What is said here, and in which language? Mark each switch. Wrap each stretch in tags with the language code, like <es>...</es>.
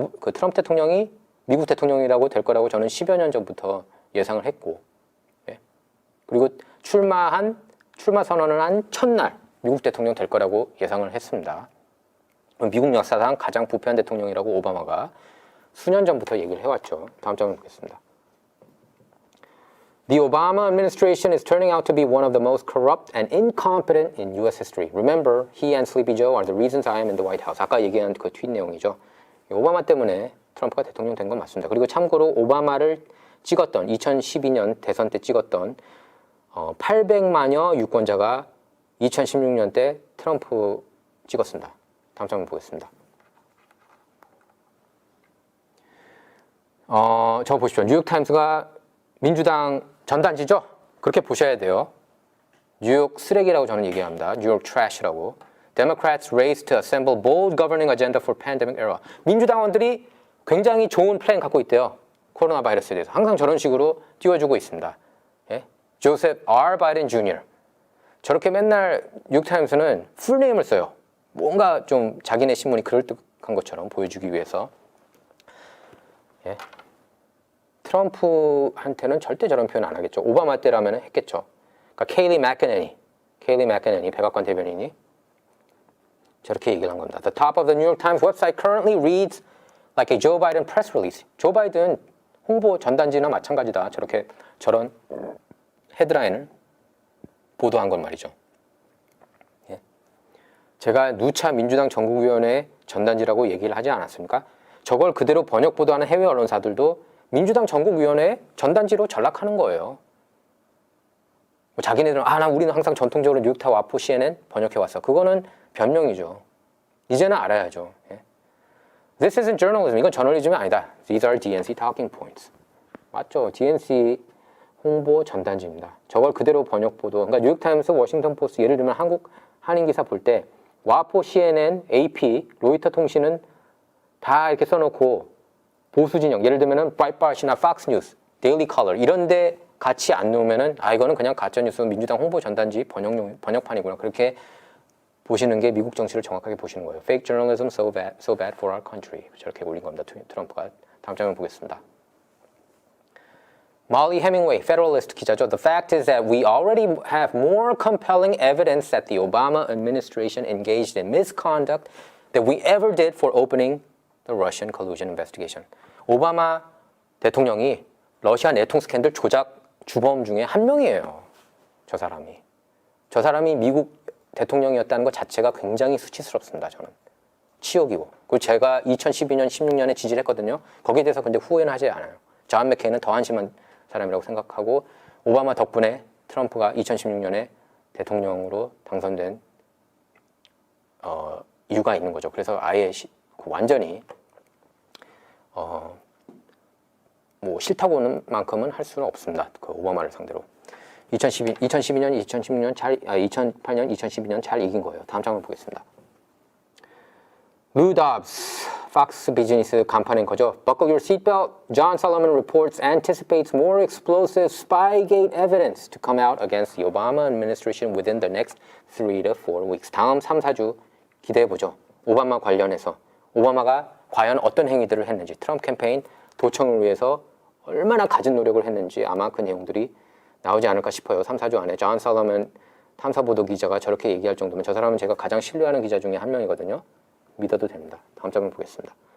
<ko>그 트럼프 대통령이 미국 대통령이라고 될 거라고 저는 10여 년 전부터 예상을 했고, 예. 그리고 출마 선언을 한 첫날 미국 대통령 될 거라고 예상을 했습니다. 미국 역사상 가장 부패한 대통령이라고 오바마가 수년 전부터 얘기를 해왔죠. 다음 장면 보겠습니다.</ko> <en>The Obama administration is turning out to be one of the most corrupt and incompetent in U.S. history. Remember, he and Sleepy Joe are the reasons I am in the White House.</en> <ko>아까 얘기한 그 트윗 내용이죠. 오바마 때문에 트럼프가 대통령 된 건 맞습니다. 그리고 참고로 오바마를 찍었던 2012년 대선 때 찍었던 800만여 유권자가 2016년 때 트럼프 찍었습니다. 다음 장면 보겠습니다. 저 보십시오. 뉴욕타임스가 민주당 전단지죠? 그렇게 보셔야 돼요. 뉴욕 쓰레기라고 저는 얘기합니다. 뉴욕 trash라고.</ko> <en>Democrats race to assemble bold governing agenda for pandemic era.</en> <ko>민주당원들이 굉장히 좋은 플랜 갖고 있대요. 코로나 바이러스에 대해서. 항상 저런 식으로 띄워주고 있습니다. 예? 조셉 R. 바이든 주니어. 저렇게 맨날 뉴욕타임스는 풀네임을 써요. 뭔가 좀 자기네 신문이 그럴듯한 것처럼 보여주기 위해서. 예? 트럼프한테는 절대 저런 표현 안 하겠죠. 오바마 때라면 했겠죠. 그러니까 케일리 맥커네니 백악관 대변인이 저렇게 얘기를 한 겁니다.</ko> <en>The top of the New York Times website currently reads like a Joe Biden press release.</en> <ko>조 바이든 홍보 전단지나 마찬가지다. 저런 헤드라인을 보도한 건 말이죠. 예. 제가 누차 민주당 전국위원회 전단지라고 얘기를 하지 않았습니까? 저걸 그대로 번역 보도하는 해외 언론사들도 민주당 전국위원회 전단지로 전락하는 거예요. 뭐 자기네들은 우리는 항상 전통적으로 뉴욕타 와포 CNN 번역해 왔어. 그거는 변명이죠. 이제는 알아야죠. 예.</ko> <en>This isn't journalism.</en> <ko>이건 저널리즘이 아니다.</ko> <en>These are DNC talking points.</en> <ko>맞죠? DNC 홍보 전단지입니다. 저걸 그대로 번역 보도. 그러니까 뉴욕타임스, 워싱턴 포스트, 예를 들면 한국 한인 기사 볼 때 와포, CNN, AP, 로이터 통신은 다 이렇게 써놓고 보수 진영, 예를 들면은 브라이트바트나 팍스 뉴스, 데일리 컬러 이런데 같이 안 놓으면은 이거는 그냥 가짜 뉴스 민주당 홍보 전단지 번역판이구나. 그렇게 보시는 게 미국 정치를 정확하게 보시는 거예요.</ko> <en>Fake journalism so bad for our country.</en> <ko>저렇게 올린 겁니다. 트럼프가. 다음 장면 보겠습니다.</ko> <en>Molly Hemingway, Federalist</en> <ko>기자죠.</ko> <en>The fact is that we already have more compelling evidence that the Obama administration engaged in misconduct than we ever did for opening the Russian collusion investigation.</en> <ko>오바마 대통령이 러시아 내통 스캔들 조작 주범 중에 한 명이에요. 저 사람이 미국 대통령이었다는 것 자체가 굉장히 수치스럽습니다. 저는. 치욕이고. 그리고 제가 2012년, 16년에 지지를 했거든요. 거기에 대해서 근데 후회는 하지 않아요. 존 맥케인은 더 한심한 사람이라고 생각하고 오바마 덕분에 트럼프가 2016년에 대통령으로 당선된 이유가 있는 거죠. 그래서 아예 완전히 뭐 싫다고는 만큼은 할 수는 없습니다. 그 오바마를 상대로. 2012년, 2008년, 2012년 잘 이긴 거예요. 다음 장면 보겠습니다. Lou Dobbs, Fox 비즈니스 간판 앵커죠.</ko> <en>Buckle your seatbelt. John Solomon reports anticipates more explosive Spygate evidence to come out against the Obama administration within the next 3 to 4 weeks.</en> <ko>다음 3, 4주 기대해보죠. 오바마 관련해서. 오바마가 과연 어떤 행위들을 했는지, 트럼프 캠페인 도청을 위해서 얼마나 갖은 노력을 했는지 아마 그 내용들이 나오지 않을까 싶어요. 3, 4주 안에. 존 솔로몬 탐사보도 기자가 저렇게 얘기할 정도면 저 사람은 제가 가장 신뢰하는 기자 중에 한 명이거든요. 믿어도 됩니다. 다음 장면 보겠습니다.</ko>